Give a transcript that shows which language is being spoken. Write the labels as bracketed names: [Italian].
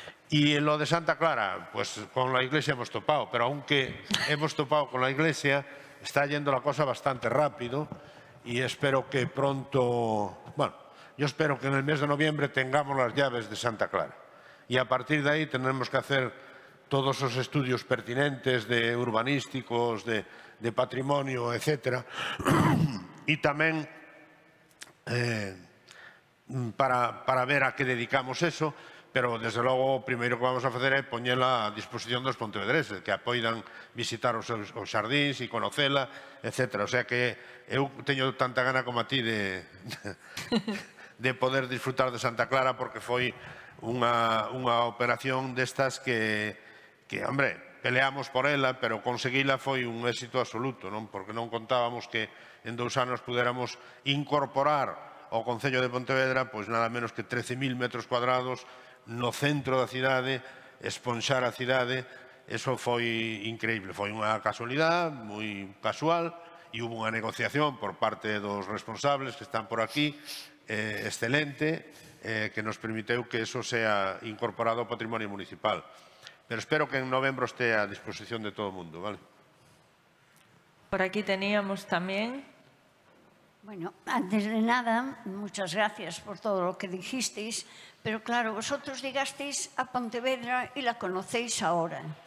[Spanish] Y en lo de Santa Clara, pues con la Iglesia hemos topado, pero aunque hemos topado con la Iglesia, está yendo la cosa bastante rápido y espero que pronto, bueno, yo espero que en el mes de noviembre tengamos las llaves de Santa Clara y a partir de ahí tendremos que hacer todos esos estudios pertinentes de urbanísticos, de patrimonio, etcétera, y también para ver a qué dedicamos eso. [Galician] Pero, desde logo, o primeiro que vamos a facer é poñela a disposición dos pontevedreses, que poidan visitar os xardíns e conocela, etc. O sea que eu teño tanta gana como a ti de poder disfrutar de Santa Clara, porque foi unha operación destas que, hombre, peleamos por ela, pero conseguila foi un éxito absoluto, non? Porque non contábamos que en 2 anos puderamos incorporar ao Concello de Pontevedra pois nada menos que 13.000 metros cuadrados no centro da cidade, esponxar a cidade, eso foi increíble, foi unha casualidade moi casual e hubo unha negociación por parte dos responsables que están por aquí, excelente, que nos permiteu que eso sea incorporado ao patrimonio municipal. Pero espero que en novembro esté a disposición de todo o mundo, ¿vale? [Spanish] Por aquí teníamos también. Bueno, antes de nada, muchas gracias por todo lo que dijisteis, pero claro, vosotros llegasteis a Pontevedra y la conocéis ahora.